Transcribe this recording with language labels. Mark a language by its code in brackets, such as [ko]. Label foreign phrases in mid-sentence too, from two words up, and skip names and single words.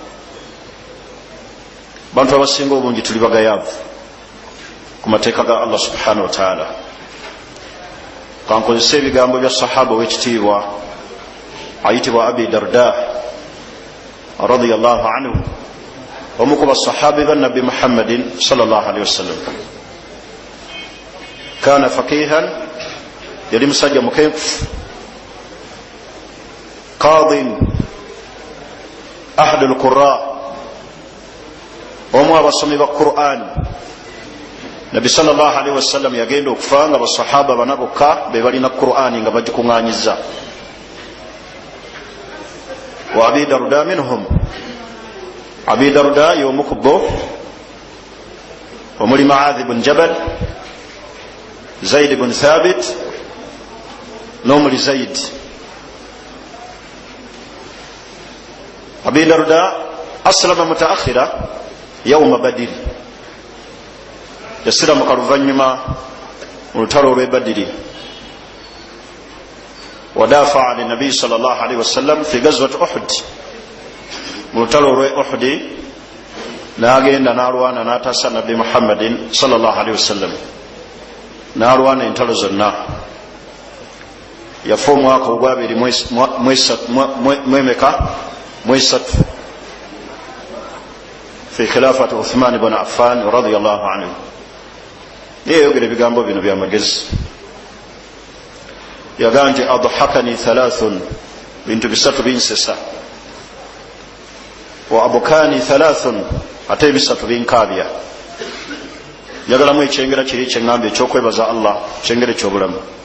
[lg] Bantu abasinga obungi tuli bagayaavu ku mateeka ga Allah [ar] سبحانه وتعالى. [lg] Kankozesa ebigambo bya sahaba w'ekitiibwa ayitibwa Abi Darda [ar] رضي الله عنه, [lg] omu ku basahabi ba Nabbi Muhammadin [ar] صلى الله عليه وسلم. كان فقيها, [lg] yali musajja mukenkufu, [ar] قاض أحد القراء, [lg] omu abasomi ba Qur'an. Nabbi [ar] صلى الله عليه وسلم [lg] yagenda okufa nga basahaba bana bokka be balina Qur'an nga bagikuŋŋaanyiza. [ar] وأبو الدرداء منهم, [lg] Abi Darda y'omu ku bo, omuli Mu'adh ibn Jabal, Zayd ibn Thabit n'omuli Zayd. [ar] أبو الدرداء أسلم متأخرا يوم بدر, [lg] yasiramuka luvannyuma mu lutalo olw'e Badiri. [ar] ودافع للنبي صلى الله عليه وسلم في غزوة أحد, [lg] mu lutalo olw'e Uhud n'agenda n'alwana n'ataasa Nabbi Muhammadin [ar] صلى الله عليه وسلم, [lg] n'alwana entalo zonna. Yafa omwaka ogwabiri mwesatu [ar] في خلافة عثمان بن عفان رضي الله عنه. [lg] Yeyogera ebigambo bino byamagezi. Yagamba nti [ar] أضحكني ثلاث, [lg] bintu bisatu binsesa, [ar] وأبكاني ثلاث, [lg] ate bisatu binkaabya. Njagalamu ekyengera kiri kyeŋŋambye ekyokwebaza Allah, kyengere ky'obulamu.